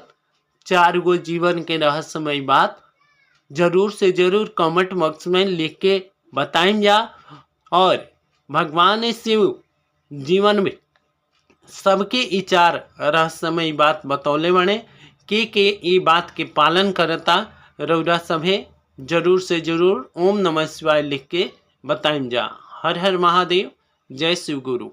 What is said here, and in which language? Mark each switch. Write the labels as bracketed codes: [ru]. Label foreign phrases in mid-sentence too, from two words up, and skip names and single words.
[bho] 4 गो जीवन के रहस्यमय बात जरूर से जरूर [en] comment box [bho] में लिख के बताइम जा। और भगवान शिव जीवन में सबके ई 4 रहस्यमय बात बतौले बने के ई बात के पालन करता, रौरा सभे जरूर से जरूर [sa] ओम नमः शिवाय [bho] लिख के बताइम जा। हर हर महादेव, जय शिव गुरु।